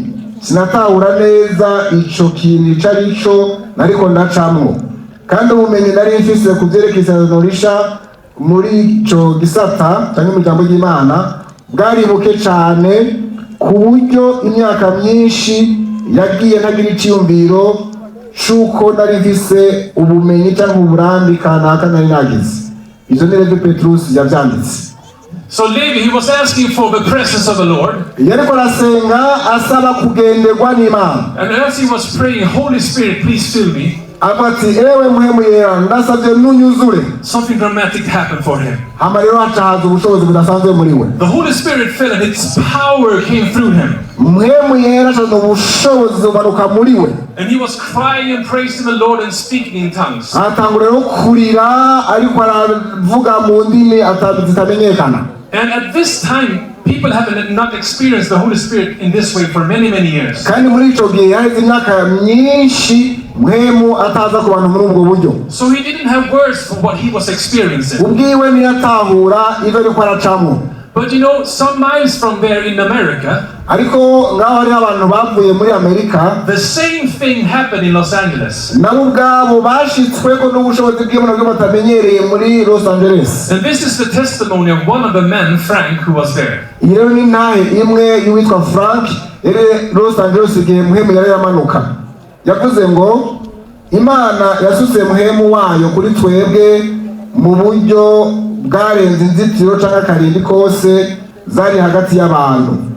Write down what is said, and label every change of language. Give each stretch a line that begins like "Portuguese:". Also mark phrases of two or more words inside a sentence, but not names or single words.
Rundi: Sinatahura neza ico kintu ico arico nariko ndacamwo, kandi ubumenyi nari mfise ku vyerekeye isezerano risha muri ico gisata cyangwa mu ijambo ry'Imana bwari buke cane, ku buryo imyaka myinshi yagiye ntagira iciyumviro c'uko nari mfise ubumenyi cyangwa uburambi kanaka nari nagize. Izo ni rero Petrus yavyanditse.
English: So Levi, he was asking for the presence of the Lord.
Rundi: Yariko arasenga asaba kugenderwa n'Imana.
English: And as he was praying, Holy Spirit, please fill me.
Rundi: Abati ewe mpwemu yera ndasavye nunyuzure.
English: Something dramatic happened for him.
Rundi: Hama rero hacahaza ubushobozi budasanzwe muri we.
English: The Holy Spirit fell and its power came through him.
Rundi: Mpwemu yera acahaza ubushobozi bumanuka muri we.
English: And he was crying and praising the Lord and speaking in tongues.
Rundi: Atangura rero kurira ariko aravuga mu ndimi zitamenyekana.
English: And at this time, people have not experienced the Holy Spirit in this way for many, many years.
Rundi: Kandi muri ico gihe yaheze imyaka myinshi mpwemu ataza ku bantu muri ubwo buryo.
English: So he didn't have words for what he was experiencing.
Rundi: Ubwiwe ntiyatahura ivyo ariko aracamwo.
English: But you know, some miles from there in America,
Rundi: ariko ngaho hari abantu bavuye muri Amerika,
English: the same thing happened in Los Angeles.
Rundi: nabo ubwabo bashitsweko n'ubushobozi bw'Imana bwo batamenyereye muri Los Angeles.
English: And this is the testimony of one of the men, Frank, who was there.
Rundi: Iyi rero ni ntahe imwe y'uwitwa Frank yari Los Angeles igihe mpwemu yari yamanuka. Yavuze ngo Imana yasutse mpwemu wayo kuri twebwe mu buryo bwarenze inzitiro cyangwa karindi kose zari hagati y'abantu.